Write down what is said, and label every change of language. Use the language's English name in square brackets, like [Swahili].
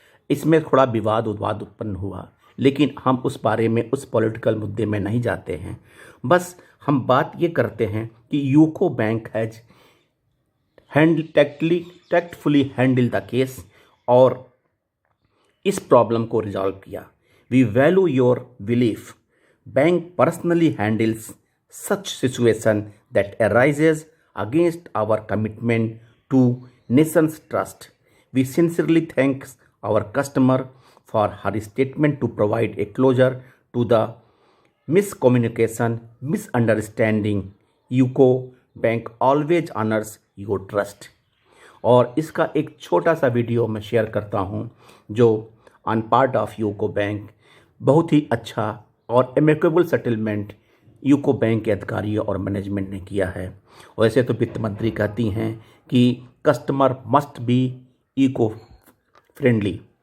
[Hindi] इसमें थोड़ा विवाद उत्पन्न हुआ, लेकिन हम उस बारे में, उस पॉलिटिकल मुद्दे में नहीं जाते हैं। बस हम बात ये करते हैं कि [English] UCO bank has tactfully handle the case [Hindi] और इस प्रॉब्लम को रिजॉल्व किया। [English] We value your belief. Bank personally handles such situation that arises against our commitment to nation's trust. We sincerely thank our customer for her statement to provide a closure to the miscommunication, misunderstanding. UCO Bank always honors your trust. [Hindi] और इसका एक छोटा सा video मैं share करता हूँ जो [English] on part of UCO bank [Hindi] बहुत ही अच्छा और एमिकेबल सेटलमेंट यूको बैंक के अधिकारियों और मैनेजमेंट ने किया है। वैसे तो वित्त मंत्री कहती हैं कि [English] Customer must be eco friendly.